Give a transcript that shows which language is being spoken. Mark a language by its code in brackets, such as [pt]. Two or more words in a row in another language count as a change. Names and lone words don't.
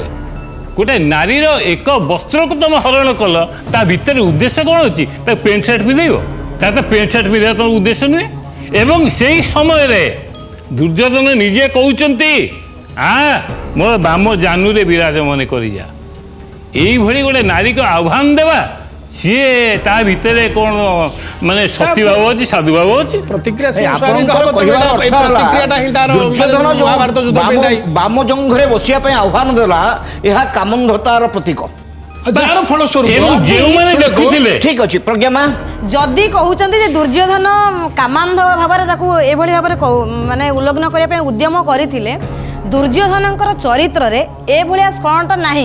[or] ଗୋଟେ ନାରୀର ଏକ ବସ୍ତ୍ରକୁ ତମେ ହରଣ କଲ, ତା ଭିତରେ ଉଦ୍ଦେଶ୍ୟ କ'ଣ ଅଛି? ତା ପ୍ୟାଣ୍ଟ ସାର୍ଟ ପିନ୍ଧେଇବ? ତା ତ ପ୍ୟାଣ୍ଟ ସାର୍ଟ ପିନ୍ଧିବା ତମ ଉଦ୍ଦେଶ୍ୟ ନୁହେଁ। ଏବଂ ସେଇ ସମୟରେ ଦୁର୍ଯ୍ୟୋଧନ ନିଜେ କହୁଛନ୍ତି ମୋର ବାମ ଜାନୁରେ ବିରାଜମାନ କରିଯା। ଏଇଭାବେ ଗୋଟେ ନାରୀକେ ଆହ୍ୱାନ ଦେବା ସିଏ ତା ଭିତରେ କୋଉ ମାନେ ସତୀ ଭାବ ଅଛି ସାଧୁ ଭାବ ଅଛି প্রতিক্রিয়া ବାମ ଜଙ୍ଘରେ ବସିଆ ପାଇଁ ଆହ୍ୱାନ ଦେଲା ଏହା କାମନ୍ଧତାର ପ୍ରତୀକ। ঠিক ଅଛି ପ୍ରଜ୍ଞା। ଯଦି କହୁଛନ୍ତି ଯେ ଦୁର୍ଯ୍ୟୋଧନ କାମାନ୍ଧ ଭାବରେ ତାକୁ ଏଭଳି ଭାବରେ ମାନେ ଉଲ୍ଲଗ୍ନ କରିବା ପାଇଁ ଉଦ୍ୟମ କରିଥିଲେ, ଦୁର୍ଯ୍ୟୋଧନଙ୍କର ଚରିତ୍ରରେ ଏଭଳିଆ ସ୍ଖଳନତା ନାହିଁ।